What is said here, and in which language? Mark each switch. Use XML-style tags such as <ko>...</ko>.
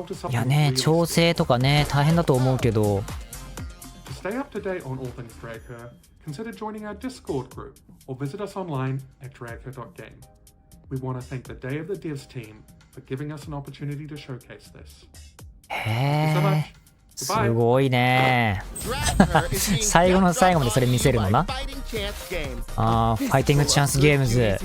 <ja>いやね、調整とかね、大変だと思うけど。</ja> <en>Stay up to date on all things Dragher, consider joining our Discord group or visit us online at dragher.game. We want to thank the Day of the Devs team for giving us an opportunity to showcase this.</en> <ja>へえ、すごいね。最後の最後までそれ見せるのな。ああ、ファイティングチャンスゲームズ。</ja>